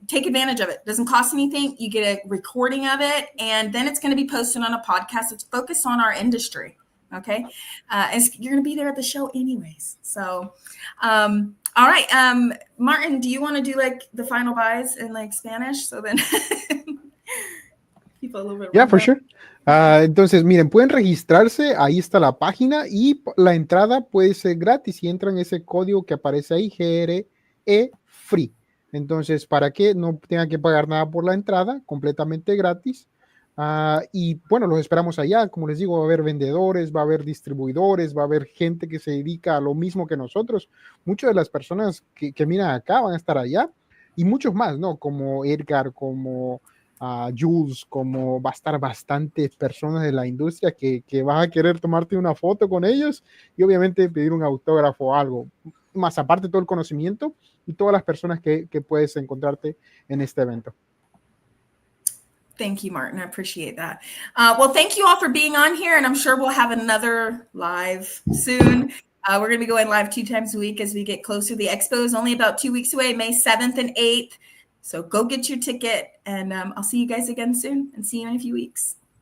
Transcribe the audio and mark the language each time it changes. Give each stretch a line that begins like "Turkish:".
English: Take advantage of it. It doesn't cost anything. You get a recording of it, and then it's going to be posted on a podcast that's focused on our industry. Okay. And you're going to be there at the show anyways. So, all right. Martin, do you want to do like the final buys in like Spanish? So then people a little bit. Yeah, for sure.
Spanish: Entonces, miren, pueden registrarse, ahí está la página, y la entrada puede ser gratis y entran ese código que aparece ahí, GRE Free. Entonces, para que no tengan que pagar nada por la entrada, completamente gratis. Y bueno, los esperamos allá. Como les digo, va a haber vendedores, va a haber distribuidores, va a haber gente que se dedica a lo mismo que nosotros. Muchas de las personas que miran acá van a estar allá, y muchos más, ¿no? Como Edgar, como Jules, como va a estar bastantes personas de la industria que vas a querer tomarte una foto con ellos y obviamente pedir un autógrafo o algo. Más aparte todo el conocimiento y todas las personas que puedes encontrarte en este evento.
English: Thank you, Martin. I appreciate that. Well, thank you all for being on here, and I'm sure we'll have another live soon. We're going to be going live 2 times a week as we get closer. The expo is only about 2 weeks away, May 7th and 8th. So go get your ticket, and I'll see you guys again soon, and see you in a few weeks.